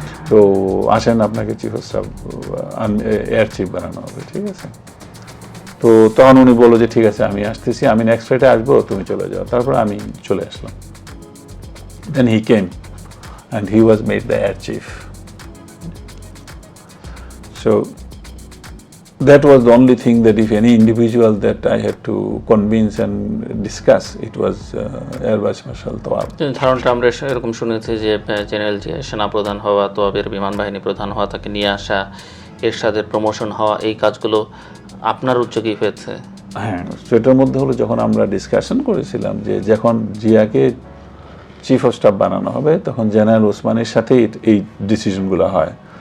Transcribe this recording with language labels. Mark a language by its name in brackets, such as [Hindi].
[Bangla] তো আসেন, আপনাকে chief of staff air chief বানানো হবে, ঠিক আছে? তো তখন উনি বললো যে ঠিক আছে, আমি আসতেছি, আমি নেক্সট ফ্লাইটে আসবো, তুমি চলে যাও। তারপর আমি চলে আসলাম। [English] Then he came and he was made the air chief. So that was the only thing that if any individual that I had to convince and discuss, it was Air Vice Marshal Toab. [Bangla] ধারণটা আমরা এরকম শুনেছি যে general Zia সেনাপ্রধান হওয়া, তোয়াবের বিমান বাহিনী প্রধান হওয়া, তাকে নিয়ে আসা, এরশাদের প্রমোশন হওয়া, এই কাজগুলো আপনার উদ্যোগেই হয়েছে? হ্যাঁ, সেটার মধ্যে হলো যখন আমরা ডিসকাশন করেছিলাম যে যখন জিয়াকে চিফ অফ স্টাফ বানানো হবে, তখন জেনারেল ওসমানের সাথেই এই ডিসিশনগুলো হয়।